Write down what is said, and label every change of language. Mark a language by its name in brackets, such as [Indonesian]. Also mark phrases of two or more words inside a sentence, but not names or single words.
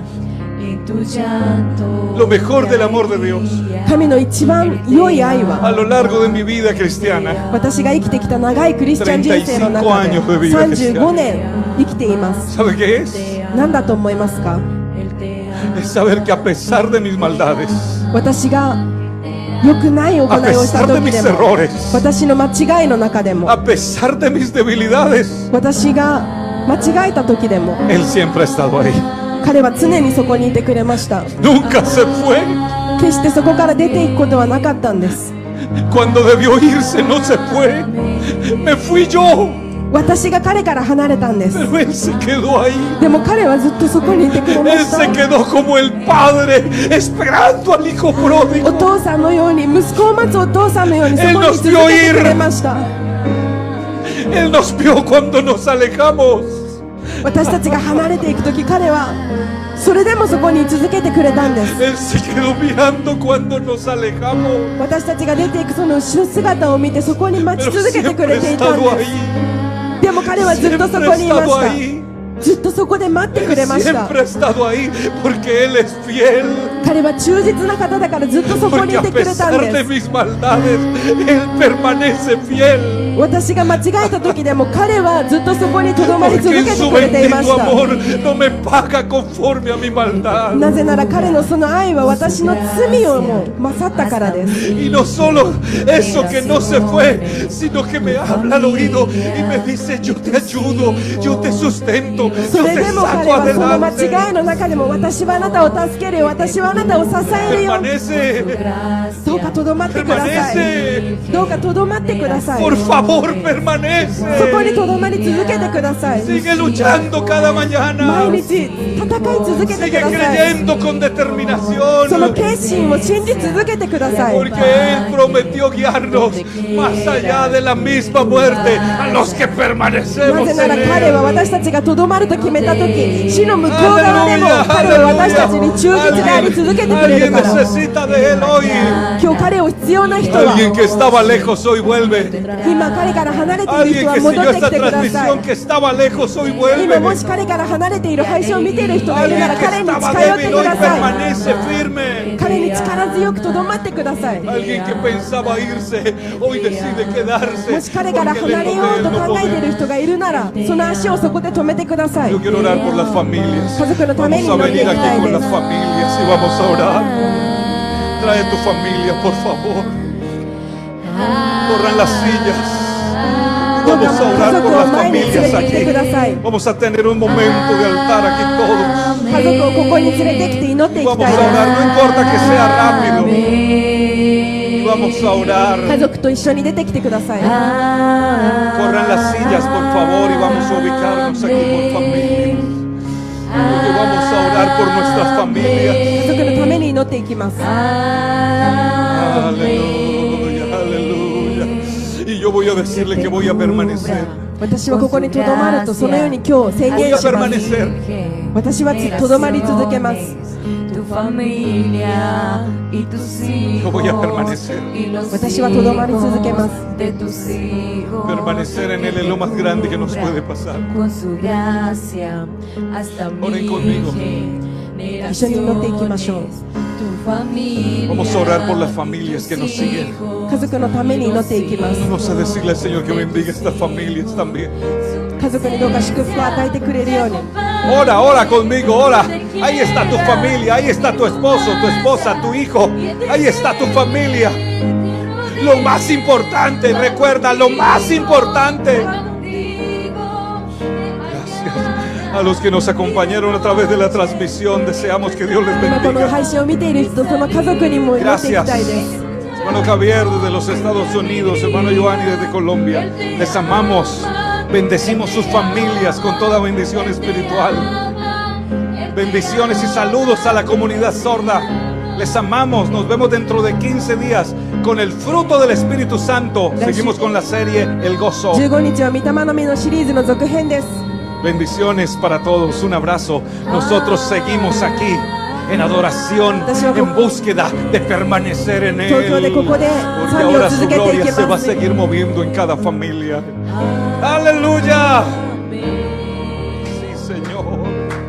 [Spanish] Lo mejor del amor de Dios [Japanese] 神の一番良い愛は、 [Spanish] a lo largo de mi vida cristiana. [Japanese] 私が生きてきた長いクリスチャン人生の中で35年生きています。 [Spanish] ¿Sabe qué es? [Japanese] 何だと思いますか？ [Spanish] Es saber que a pesar de mis maldades, [Japanese] 私が良くない行いをした時でも、私の間違いの中でも、 [Spanish] a pesar de mis debilidades, [Japanese] 私が間違えた時でも、 [Spanish] Él siempre ha estado ahí. [Japanese] 彼は常にそこにいてくれました。 [Spanish] Nunca se fue. [Japanese] 決してそこから出ていくことはなかったんです。 [Spanish] Cuando debió irse, no se fue. Me fui yo. [Japanese] 私が彼から離れたんです。 [Spanish] Pero Él se quedó ahí. [Japanese] でも彼はずっとそこにいてくれま [Spanish] Él [Japanese] し [Spanish] se [Japanese] た。 [Spanish] quedó como el padre esperando al hijo [Japanese] お [Spanish] pródigo. [Japanese] 父さんのように、息子を待つお父さんのようにそこに続けてくれました。 [Spanish] Él nos vio cuando nos alejamos. [Japanese] 私たちが離れていく時、彼はそれでもそこに続けてくれたんです。 [Spanish] Él se quedó mirando cuando nos alejamos. [Japanese] 私たちが出ていくその後ろ姿を見てそこに待ち [Spanish] Pero [Japanese] 続けてく [Spanish] siempre [Japanese] れ [Spanish] ha [Japanese] ていたん [Spanish] estado [Japanese] です。 [Spanish] ahí. [Japanese] でも彼はずっとそ [Spanish] Siempre [Japanese] こ [Spanish] ha [Japanese] にいま [Spanish] estado [Japanese] した。 [Spanish] ahí. [Japanese] ずっとそこで待ってくれました [Spanish] Siempre ha estado ahí porque Él es fiel. [Japanese] 彼は忠実な方だからずっとそこに [Spanish] Porque [Japanese] い [Spanish] a [Japanese] てくれたん [Spanish] pesar [Japanese] で [Spanish] de [Japanese] す。 [Spanish] mis maldades, Él permanece fiel. [Japanese] 私が間違えた時でも彼はずっとそこにとどまり続 [Spanish] Porque [Japanese] け [Spanish] en [Japanese] て [Spanish] su [Japanese] くれていま [Spanish] bendito [Japanese] した。 [Spanish] amor no me paga conforme a mi maldad. [Japanese] なぜなら彼のその愛は私の罪をも勝ったからです。 [Spanish] Y no solo eso que no se fue, sino que me habla al oído y me dice, yo te ayudo, yo te sustento, [Japanese] そ [Spanish] yo [Japanese] れ [Spanish] te [Japanese] でも [Spanish] saco [Japanese] はその間 [Spanish] adelante. [Japanese] 違いの中でも私はあなたを助けるよ、私はあなたを支えるよ。 [Spanish] Permanece, [Japanese] どうかとどまってください。 [Spanish] permanece. [Japanese] どうかとどまってください。 [Spanish] Por favor, [Japanese] そこに [Spanish] permanece. [Japanese] とどまり続けてください。 [Spanish] Sigue luchando cada [Japanese] 毎 [Spanish] mañana. [Japanese] 日戦い続けて [Spanish] Sigue [Japanese] ください。 [Spanish] creyendo con [Japanese] その [Spanish] determinación. [Japanese] 決心を信じ続けてください。 [Spanish] Porque Él prometió guiarnos más allá de la misma muerte a los que [Japanese] な [Spanish] permanecemos [Japanese] ぜな [Spanish] en [Japanese] ら彼は [Spanish] Él. [Japanese] 私たちがとどまると決めた時、死の向こう側でも [Spanish] Aleluya, [Japanese] 彼は私たちに忠実であり [Spanish] aleluya. [Japanese] 続けてくれ [Spanish] Alguien [Japanese] るから。 [Spanish] necesita de Él hoy. [Japanese] 今日彼を必要な人は、 [Spanish] Alguien que estaba lejos hoy vuelve. [Japanese] 今彼から離れている [Spanish] Alguien [Japanese] 人は [Spanish] que [Japanese] 戻 [Spanish] siguió [Japanese] ってき [Spanish] esta [Japanese] てくださ [Spanish] transmisión [Japanese] い。 [Spanish] que estaba lejos hoy [Japanese] 今も [Spanish] vuelve. [Japanese] し彼から離れている配信を見ている人がいるな [Spanish] Alguien [Japanese] ら [Spanish] que [Japanese] 彼に [Spanish] estaba [Japanese] 近寄って [Spanish] débil [Japanese] く [Spanish] hoy [Japanese] ださい。 [Spanish] permanece firme. [Japanese] 彼に力強くとどまってください。 [Spanish] Alguien que pensaba irse hoy decide [Japanese] も [Spanish] quedarse. [Japanese] し彼から [Spanish] Porque [Japanese] 離れ [Spanish] lejos [Japanese] よ [Spanish] de [Japanese] う [Spanish] Él [Japanese] と [Spanish] no [Japanese] 考えている [Spanish] podemos. [Japanese] 人がいるなら、その足をそこで止めてください。 [Spanish] Yo quiero orar por las familias. [Japanese] 家族のため [Spanish] Vamos [Japanese] に [Spanish] a [Japanese] 祈ってい [Spanish] venir [Japanese] きた [Spanish] aquí [Japanese] い [Spanish] con [Japanese] で [Spanish] las [Japanese] す。 [Spanish] familias y vamos a orar. Trae tu familia, por favor. Corran las sillas. [Japanese] どうか [Spanish] Vamos a [Japanese] 家 [Spanish] orar [Japanese] 族 [Spanish] por [Japanese] を [Spanish] las [Japanese] 前に連れ [Spanish] familias [Japanese] てきてくだ [Spanish] aquí. [Japanese] さい。 [Spanish] Vamos a tener un momento de altar aquí todos. [Japanese] 家族をここに連れてきて祈っていき [Spanish] Vamos [Japanese] た [Spanish] a [Japanese] いで [Spanish] orar, no importa que sea rápido. Y vamos a [Japanese] す。家 [Spanish] orar. [Japanese] 族と一緒に出てきてください。 [Spanish] Corran las sillas, por favor, y vamos a ubicarnos aquí por familias. Porque vamos a orar por nuestras familias. [Japanese] 家族のために祈っていきます。 [Spanish] Aleluya, aleluya. Y yo voy a decirle que voy a permanecer. [Japanese] 私はここにとどまるとそのように今日宣 [Spanish] Voy [Japanese] 言 [Spanish] a [Japanese] します。 [Spanish] permanecer. [Japanese] 私はとどまり続けます。 [Spanish] Tu familia y tus hijos. Yo voy a permanecer. Y los [Japanese] 私はとどまり続けます。 [Spanish] de tus hijos. Permanecer en Él es lo más grande que nos puede pasar. Con su gracia hasta Oren conmigo. [Japanese] 一緒に祈っていきましょう。 [Spanish] Tu familia. Vamos a orar por las familias que nos siguen. [Japanese] 家族のために祈っていきます。 [Spanish] Vamos a decirle al Señor que bendiga estas familias también. [Japanese] 家族にどうか祝福を与えてくれるように。 [Spanish] Ora, ora conmigo, ora. Ahí está tu familia, ahí está tu esposo, tu esposa, tu hijo. Ahí está tu familia. Lo más importante, recuerda, lo más importante. Gracias a los que nos acompañaron a través de la transmisión. Deseamos que Dios les [Japanese] 今この [Spanish] bendiga. [Japanese] 配信を見ている人、その家族にも祈っていき [Spanish] Gracias. [Japanese] たいです。 [Spanish] Hermano Javier desde los Estados Unidos, hermano Giovanni desde Colombia. Les amamos. Bendecimos sus familias con toda bendición espiritual. Bendiciones y saludos a la comunidad sorda. Les amamos. Nos vemos dentro de 15 días con el fruto del Espíritu Santo. Seguimos con la serie El Gozo. [Japanese] 15 日は御霊の実のシリーズの続編です。 [Spanish] Bendiciones para todos. Un abrazo. Nosotros seguimos aquí en adoración, en búsqueda de permanecer en Él. Porque ahora su gloria se va a seguir moviendo en cada familia. Aleluya. Sí, Señor.